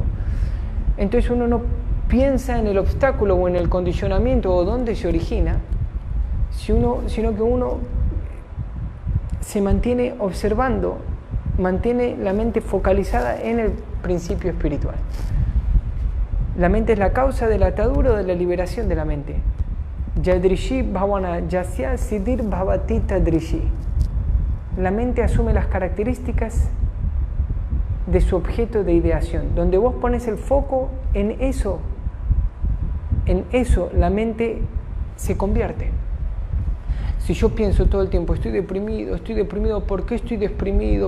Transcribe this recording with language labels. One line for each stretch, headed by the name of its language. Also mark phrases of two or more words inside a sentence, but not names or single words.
Spanish: Entonces uno no piensa en el obstáculo o en el condicionamiento o dónde se origina, sino que uno se mantiene observando, mantiene la mente focalizada en el principio espiritual. La mente es la causa de la atadura o de la liberación de la mente.
Sanskrit: यादृशी भावना यस्य सिद्धिर्भवति तादृशी.
Spanish: La mente asume las características de su objeto de ideación. Donde vos pones el foco en eso la mente se convierte. Si yo pienso todo el tiempo, estoy deprimido, ¿por qué estoy deprimido?